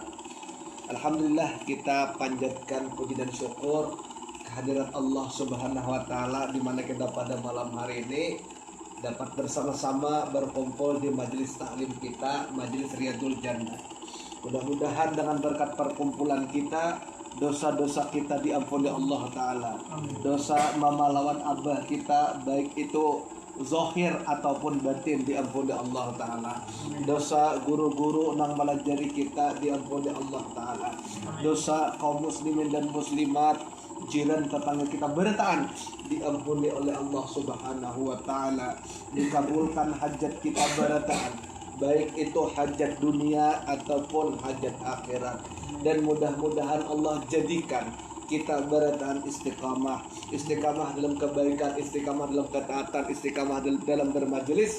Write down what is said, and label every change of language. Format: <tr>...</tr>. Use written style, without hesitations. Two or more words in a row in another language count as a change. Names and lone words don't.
<id>Alhamdulillah, kita panjatkan puji dan syukur kehadirat Allah</id> <ar>Subhanahu wa taala</ar> <id>di mana kita pada malam hari ini dapat bersama-sama berkumpul di majelis taklim kita, majelis Riyadul Jannah. Mudah-mudahan dengan berkat perkumpulan kita, dosa-dosa kita diampuni Allah Ta'ala.</id> <bjn>Dosa mama lawan abah kita, baik itu zahir ataupun batin, diampuni Allah Ta'ala. Dosa guru-guru nang melajari kita diampuni Allah Ta'ala.</bjn> <id>Dosa kaum muslimin dan muslimat, jiran tetangga kita bertaan, diampuni oleh Allah</id> <ar>Subhanahu wa Ta'ala.</ar> <id>Dikabulkan hajat kita bertaan, baik itu hajat dunia ataupun hajat akhirat. Dan mudah-mudahan Allah jadikan kita bertahan istiqamah, istiqamah dalam kebaikan, istiqamah dalam ketaatan, istiqamah dalam bermajelis.</id>